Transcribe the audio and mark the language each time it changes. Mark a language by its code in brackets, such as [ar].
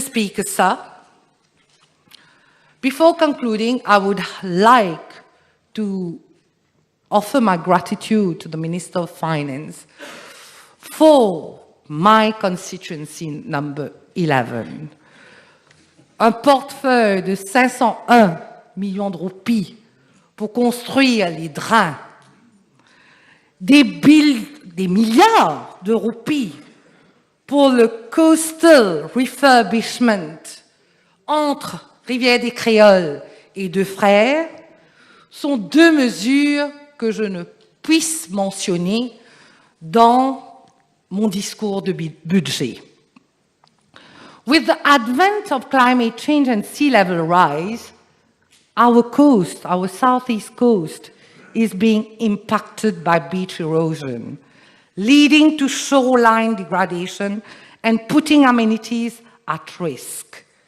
[en] Speaker, sir, before concluding, I would like to offer my gratitude to the Minister of Finance for my constituency number 11. [fr] Un portefeuille de 501 millions de roupies pour construire les drains, des milliards de roupies pour le [en] coastal refurbishment [fr] entre Rivière des Créoles et Deux Frères sont 2 mesures que je ne puisse mentionner dans mon discours de budget. [en] With the advent of climate change and sea level rise, our coast, our southeast coast, is being impacted by beach erosion, leading to shoreline degradation and putting amenities at risk.